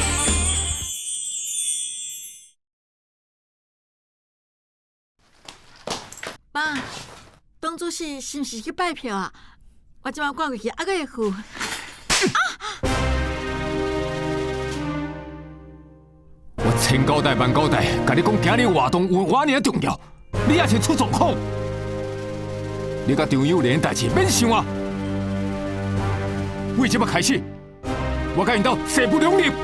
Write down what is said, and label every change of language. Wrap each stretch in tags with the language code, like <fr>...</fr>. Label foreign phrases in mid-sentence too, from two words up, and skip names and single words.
<nan>爸，董主席是毋是去拜票啊？我即马赶过去，还阁会赴。我千交代万交代，甲你讲今日活动有我尔重要，你也是出状况。你甲张友莲代志免想啊！为即摆开始，我甲因斗势不两立。</nan>